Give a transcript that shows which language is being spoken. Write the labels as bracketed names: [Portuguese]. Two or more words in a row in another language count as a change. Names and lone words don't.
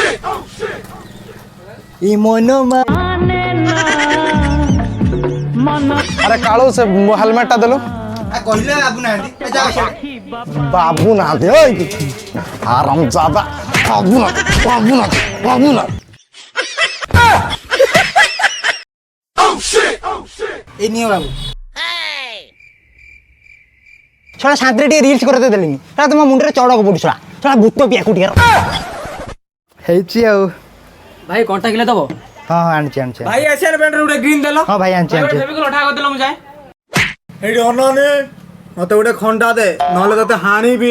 [Odia] ଇ ମନ ଆରେ କାଳୁ ସେ ହେଲମେଟଟା ଦେଲୁ। କହିଲେ ବାବୁ ନାହାନ୍ତି ବାବୁ ନାହାନ୍ତି ଆରାମ ଜାଦା ବାବୁ ନା ଏଇ ନିଅ ବାବୁ ଛଡ଼ା ଶାନ୍ତିରେ ଟିକେ ରିଲ୍ସ କରି ଦେଲେନି ସେଟା ତମ ମୁଣ୍ଡରେ ଚଡ଼କ ପଡୁ ଛଡ଼ା ଭୂତ ପିଆକୁ ଟିକେ ହେଇଛି ଆଉ। ଭାଇ କଣ୍ଟା କିଲେ ଦବ? ହଁ ଆଣିଛି ଭାଇ ଏସିଆର ବ୍ରାଣ୍ଡର ଗୋଟେ ଗ୍ରୀନ ଦେଲ। ହଁ ଭାଇ ଆଣିଛି ଫେବିକଲ ଅଠା କରିଦେଲ ମୁଁ ଯାଏ। ଏଇଠି ଅନାନି ମତେ ଗୋଟେ ଖଣ୍ଡା ଦେ ନହେଲେ ତତେ ହାଣିବି।